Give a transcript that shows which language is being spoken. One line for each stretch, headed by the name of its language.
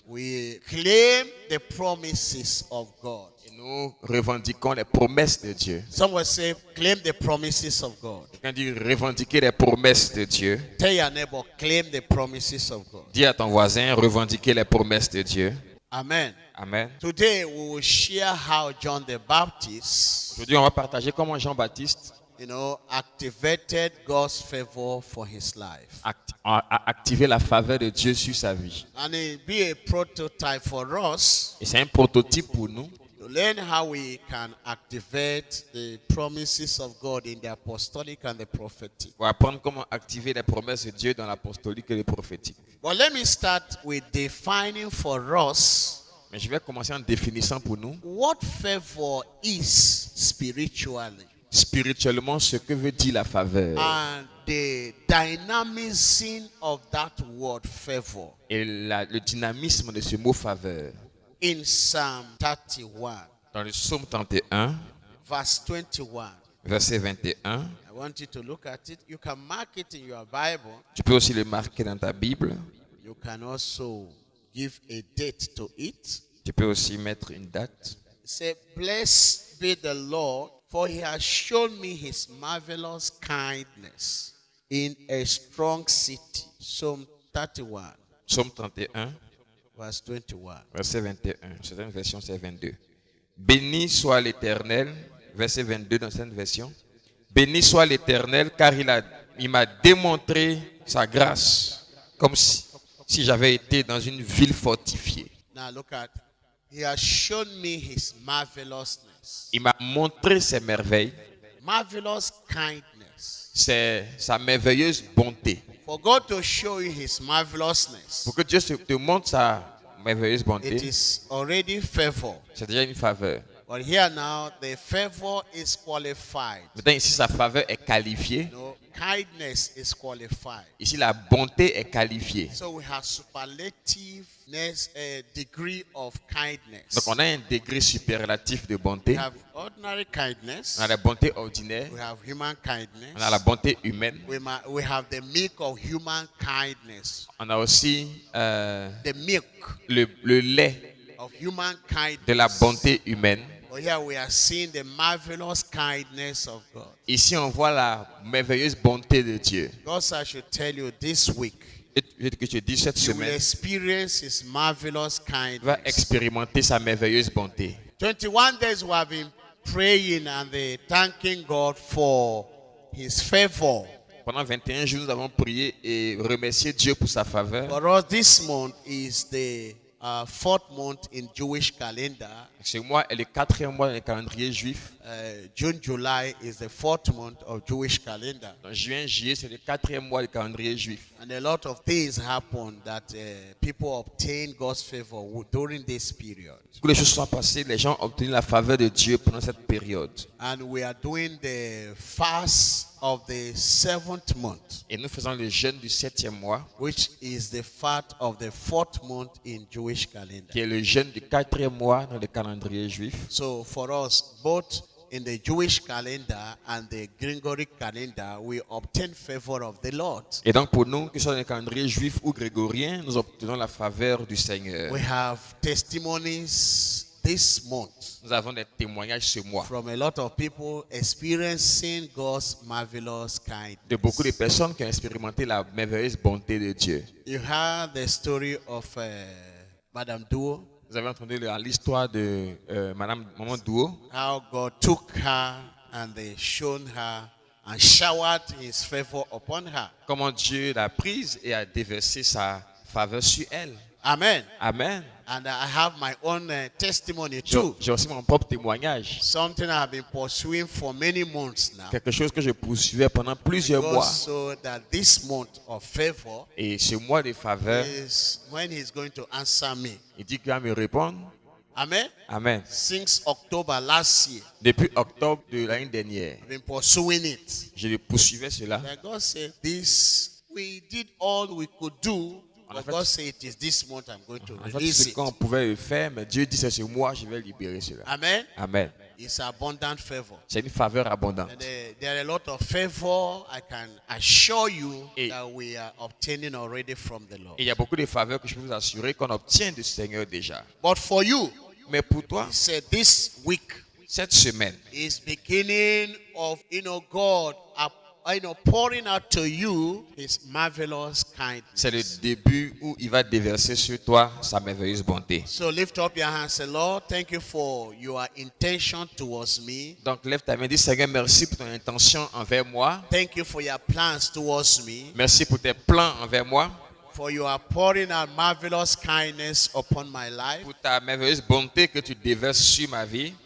English: We claim the promises of God.
French: et nous revendiquons les promesses de Dieu.
English: Someone say, claim the promises of God.
French: Quelqu'un dit revendiquer les promesses de Dieu.
English: Tell your neighbor, claim the promises of God.
French: Dis à ton voisin revendiquer les promesses de Dieu.
English: Amen.
French: Amen.
English: Today we will share how John the Baptist,
French: Aujourd'hui, on va partager comment Jean-Baptiste
English: activated God's favor for his life.
French: a activé la faveur de Dieu sur sa vie.
English: And it be a prototype for us
French: Et c'est un prototype pour nous
English: to learn how we can activate the promises of God in the apostolic and the prophetic.
French: pour apprendre comment activer les promesses de Dieu dans l'apostolique et le prophétique.
English: But let me start with defining for us
French: Mais je vais commencer en définissant pour nous
English: what favor is spiritually
French: spirituellement ce que veut dire la faveur
English: and the dynamism of that word favor.
French: et le dynamisme de ce mot faveur.
English: In Psalm 31,
French: Dans le psaume 31,
English: verse 21,
French: verset 21,
English: I want you to look at it. You can mark it in your Bible.
French: tu peux aussi le marquer dans ta Bible.
English: You can also give a date to it.
French: Tu peux aussi mettre une date.
English: Say, blessed be the Lord, for he has shown me his marvelous kindness in a strong city. Psalm 31,
French: Psaume 31,
English: verse 21.
French: verset 21. Certaines versions, c'est 22. Béni soit l'Éternel, verset 22 dans cette version. Béni soit l'Éternel, car il m'a démontré sa grâce, comme si j'avais été dans une ville fortifiée.
English: Now look at, he has shown me his marvelousness.
French: Il m'a montré ses merveilles,
English: Marvelous kindness.
French: c'est sa merveilleuse bonté.
English: For God to show you his marvelousness,
French: Pour que Dieu te montre sa merveilleuse
English: it
French: bonté,
English: is already favor.
French: c'est déjà une faveur.
English: But here now, the favor is qualified.
French: Maintenant, ici, sa faveur est qualifiée.
English: No, kindness is qualified.
French: Ici, la bonté est qualifiée.
English: So we have superlativeness, a degree of kindness.
French: Donc, on a un degré superlatif de bonté.
English: We have ordinary kindness.
French: On a la bonté ordinaire.
English: We have human kindness.
French: On a la bonté humaine.
English: We have the milk of human kindness.
French: On a aussi
English: The milk
French: le lait
English: of human kindness.
French: de la bonté humaine.
English: But here we are seeing the marvelous kindness of God.
French: Ici, on voit la merveilleuse bonté de Dieu.
English: God said I should tell you this week,
French: Et je te dis cette
English: you will
French: semaine,
English: experience his marvelous
French: tu vas
English: kindness.
French: expérimenter sa merveilleuse bonté.
English: 21 days we have been praying and thanking God for his favor.
French: Pendant 21 jours, nous avons prié et remercié Dieu pour sa faveur.
English: For us, this month is the fourth month in Jewish calendar.
French: Ce mois est le 4e mois dans le calendrier juif.
English: June, July is the fourth month of Jewish calendar.
French: Donc, juin, juillet, c'est le 4e mois du calendrier juif.
English: And a lot of things happen that people obtain God's favor during this period.
French: Beaucoup de choses sont passées, les gens ont obtenu la faveur de Dieu pendant cette période.
English: And we are doing the fast of the 7th month,
French: Et nous faisons le jeûne du 7e mois,
English: which is the fast of the 4th month in Jewish calendar.
French: qui est le jeûne du 4e mois dans le calendrier juif.
English: So for us, both in the Jewish calendar and the Gregoric calendar, we obtain favor of the Lord.
French: Et donc pour nous, que ce soit dans le calendrier juif ou grégorien, nous obtenons la faveur du Seigneur.
English: We have testimonies this month
French: Nous avons des témoignages ce mois
English: from a lot of people experiencing God's marvelous kindness.
French: de beaucoup de personnes qui ont expérimenté la merveilleuse bonté de Dieu.
English: You heard the story of Madame Duo.
French: Vous avez entendu l'histoire de Maman Douo,
English: how God took her and they shone her and showered his favor upon her.
French: comment Dieu l'a prise et a déversé sa faveur sur elle.
English: Amen.
French: Amen.
English: And I have my own testimony too.
French: J'ai aussi mon propre témoignage.
English: Something I have been pursuing for many months now.
French: Quelque chose que je poursuivais pendant plusieurs mois.
English: So that this month of favor
French: Et ce mois de faveur,
English: is when he's going to answer me.
French: il dit qu'il va me répondre.
English: Amen.
French: Amen.
English: Since October last year,
French: Depuis octobre de l'année dernière,
English: I've been pursuing it.
French: je poursuivais cela.
English: And God said, this, we did all we could do. But God said, it is this month I'm going to
French: En fait,
English: release
French: c'est
English: it.
French: qu'on pouvait le faire, mais Dieu dit c'est ce mois, je vais libérer cela.
English: Amen.
French: Amen.
English: It's abundant favor.
French: C'est une faveur abondante.
English: And there are a lot of favor I can assure you
French: Et-
English: that we are obtaining already from the Lord.
French: Et il y a beaucoup de faveurs que je peux vous assurer qu'on obtient du Seigneur déjà.
English: But for you,
French: Mais pour toi,
English: he said this week
French: cette semaine,
English: is beginning of, God, pouring out to you his marvelous kindness.
French: c'est le début où il va déverser sur toi sa merveilleuse bonté.
English: So lift up your hands and say, Lord, thank you for your intention towards me.
French: Donc lève ta main et dis Seigneur, merci pour ton intention envers moi.
English: Thank you for your plans towards me.
French: Merci pour tes plans envers moi.
English: For you are pouring out marvelous kindness upon my life.
French: Pour ta merveilleuse bonté que tu déverses sur ma vie.